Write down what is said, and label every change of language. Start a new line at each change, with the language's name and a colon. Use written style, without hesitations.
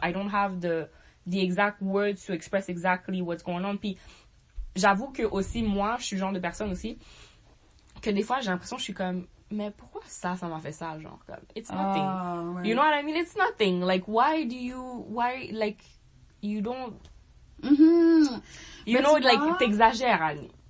English: I don't have the exact words to express exactly what's going on.
French: Puis j'avoue que aussi moi, je suis le genre de personne aussi que des fois j'ai l'impression que je suis comme mais pourquoi ça m'a fait ça, genre comme
English: it's nothing. You know what I mean? It's nothing. Like why like you don't you know like
French: t'exagères,
English: Annie.